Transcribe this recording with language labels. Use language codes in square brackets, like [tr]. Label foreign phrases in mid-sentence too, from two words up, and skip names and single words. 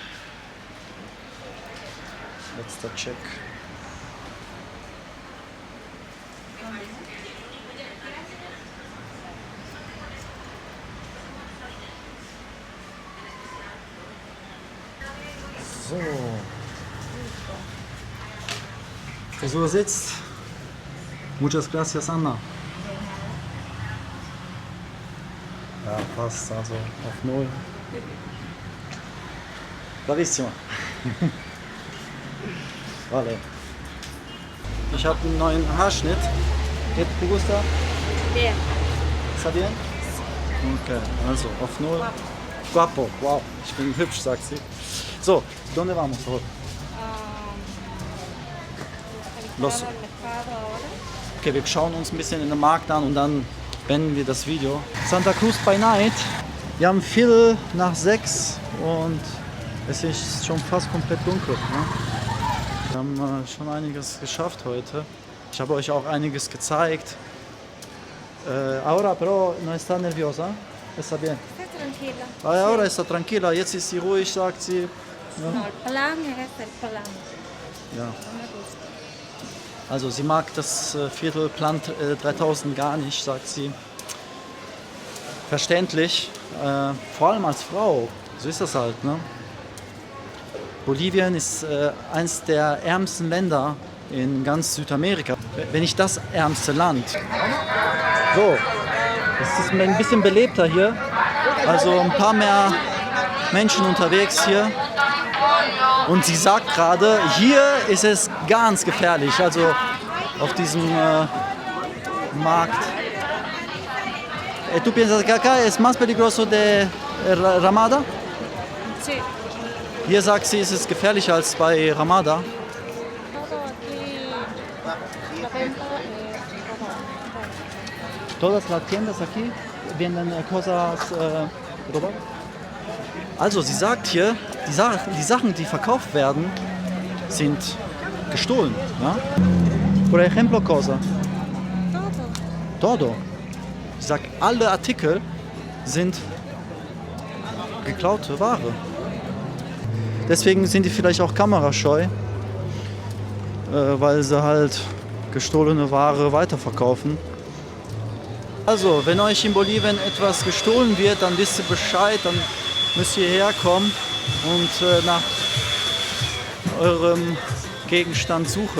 [de] Letzter Check. So. Frisur sitzt. [es] Muchas gracias, [de] Anna. Ja, passt, also auf 0. [es] Bravissimo. Vale. [de] Ich habe einen neuen Haarschnitt. [es] ¿Qué te gusta? Bien. ¿Está bien? [de] Okay, also auf 0. Guapo, wow, ich bin hübsch, sagt sie. So, [es] ¿dónde vamos hoy? Los. [de] Okay, wir schauen uns ein bisschen in den Markt an und dann beenden wir das Video. Santa Cruz by Night. Wir haben 5:45 und es ist schon fast komplett dunkel. Ne? Wir haben schon einiges geschafft heute. Ich habe euch auch einiges gezeigt. [es] Ahora pero no está nerviosa. Está bien. Tranquila. Ahora está tranquila. [de] Jetzt ist sie ruhig, sagt sie. Ja. [es] No, el plan es el plan. [de] Ja. Also sie mag das Viertel Plan 3000 gar nicht, sagt sie. Verständlich, vor allem als Frau, so ist das halt. Ne? Bolivien ist eines der ärmsten Länder in ganz Südamerika, wenn nicht das ärmste Land. So, es ist ein bisschen belebter hier, also ein paar mehr Menschen unterwegs hier. Und sie sagt gerade, hier ist es ganz gefährlich, also auf diesem Markt. [es] ¿Tú piensas que acá es más peligroso de Ramada? Sí. [de] Hier sagt sie, es ist gefährlicher als bei Ramada. [es] Todo aquí, la venta Todas las tiendas aquí venden cosas robadas. [de] Also sie sagt hier, die Sachen, die verkauft werden, sind gestohlen. Ja? [es] Por ejemplo, cosa? Todo. [de] Sie sagt, alle Artikel sind geklaute Ware. Deswegen sind die vielleicht auch kamerascheu, weil sie halt gestohlene Ware weiterverkaufen. Also, wenn euch in Bolivien etwas gestohlen wird, dann wisst ihr Bescheid, dann müsst ihr herkommen und nach eurem Gegenstand suchen.